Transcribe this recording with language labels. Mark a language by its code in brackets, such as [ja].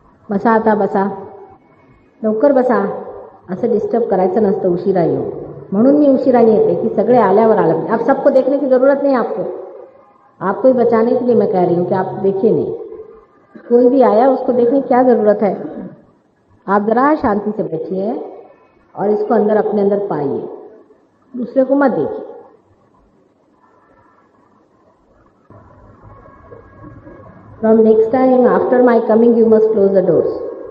[mr] बसा आता बसा, लवकर बसा, असं डिस्टर्ब करायचं नसतं उशिरा येऊन. म्हणून मी उशिराने येते कि सगळे आल्यावर आलं. [hi] अब सबको देखने की ज़रूरत नहीं आपको ही बचाने के लिए मैं कह रही हूँ कि आप देखिए नहीं. कोई भी आया उसको देखने की क्या ज़रूरत है. आप ज़रा शांति से बैठिए और इसको अंदर अपने अंदर पाइए, दूसरे को मत देखिए. [en] From next time after my coming you must close the doors.